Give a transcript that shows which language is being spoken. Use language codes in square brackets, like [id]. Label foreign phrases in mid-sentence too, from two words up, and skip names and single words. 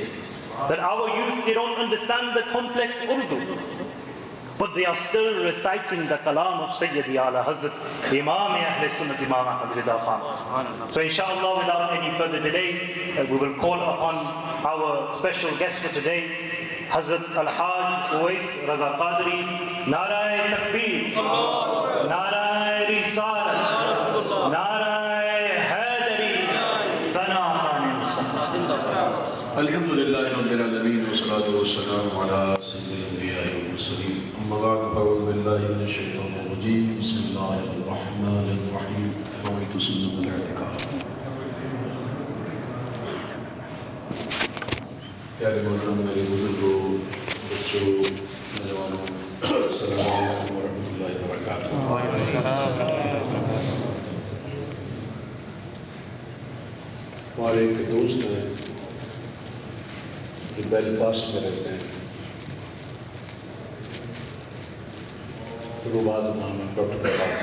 [en] That our youth, they don't understand the complex Urdu, but they are still reciting the kalam of Sayyidi Ala Hazrat, Imam Ahl Sunnat Imam Ahmad Rida Khan. So inshallah, without any further delay, we will call upon our special guest for today, Hazrat Al-Hajj Uwais Raza Qadri. [ur] نعرۂ تکبیر، نعرۂ رسالت، نعرۂ حیدری، ثنا خوان مصطفیٰ. [ar] الحمد لله رب العالمين والصلاة والسلام على سيد الأنبياء والمرسلين. أما بعد، أعوذ بالله من الشيطان الرجيم. بسم الله الرحمن الرحيم. نويت سنة الاعتكاف. [ur] پیارے مولانا، میرے بزرگوں، بچوں، نوجوانوں، [ar] السلام علیکم ورحمۃ اللہ وبرکاتہ. [ur] ہمارے ایک دوست ہیں جو بیلفاسٹ میں رہتے ہیں، روباز نام ہے، ڈاکٹر کے پاس.